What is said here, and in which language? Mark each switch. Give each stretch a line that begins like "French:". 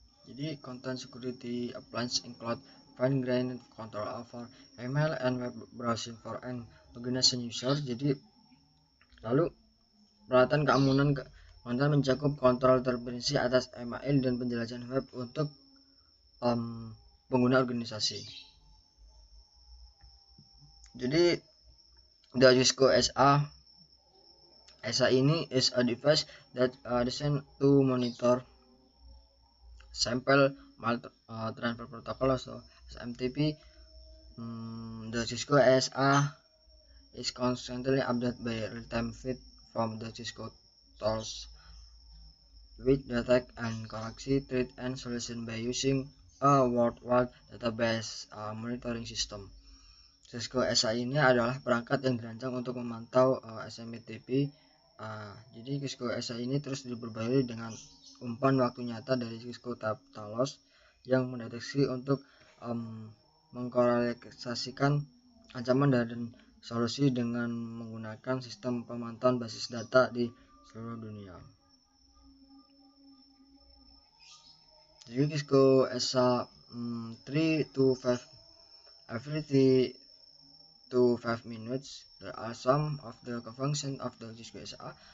English: Jadi content security appliance include fine-grained control over email and web browsing for an organization user.
Indonesian: Jadi lalu peralatan keamanan konten mencakup kontrol terperinci atas email dan penjelajahan web untuk pengguna organisasi.
English: Jadi the Cisco SA ini is a device that designed to monitor sample transfer protocol, so SMTP. The Cisco SA is constantly updated by real-time feed from the Cisco tools, which detect and correct threat and solution by using a worldwide database monitoring system.
Indonesian: Cisco SA ini adalah perangkat yang dirancang untuk memantau SMTP. Jadi Cisco SA ini terus diperbarui dengan umpan waktu nyata dari Cisco Talos yang mendeteksi untuk mengkorelasikan ancaman dan solusi dengan menggunakan sistem pemantauan basis data di seluruh dunia.
English: Jadi Cisco SA 3 to 5 every 3 to 5 minutes. There are some of the functions of the Cisco SA.